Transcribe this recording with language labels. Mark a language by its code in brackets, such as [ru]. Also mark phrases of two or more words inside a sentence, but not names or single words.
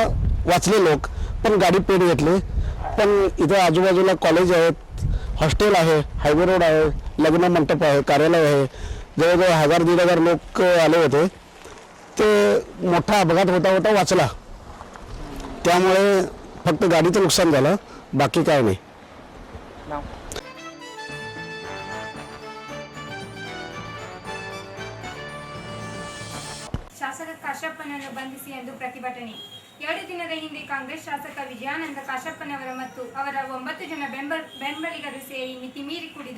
[mr] वाचले लोक पण गाडी पेढ घेतली. पण इथे आजूबाजूला कॉलेज आहेत, हॉस्टेल आहे, हायवे रोड आहे, लग्न मंडप आहे, कार्यालय आहे. जवळजवळ 1000-1500 लोक आले होते. ते मोठा अपघात होता वाचला. त्यामुळे फक्त गाडीचं नुकसान झालं, बाकी काय नाही. [kn] ಶಾಸಕ ಕಾಶಪ್ಪನನ್ನು ಬಂಧಿಸಿ ಎಂದು ಪ್ರತಿಭಟನೆ. 2 ದಿನದ ಹಿಂದೆ ಕಾಂಗ್ರೆಸ್ ಶಾಸಕ ವಿಜಯಾನಂದ ಕಾಶಪ್ಪನವರ ಮತ್ತು ಅವರ 9 ಜನ ಬೆಂಬಲಿಗರು ಸೇರಿ ಮಿತಿಮೀರಿ ಕುಡಿದು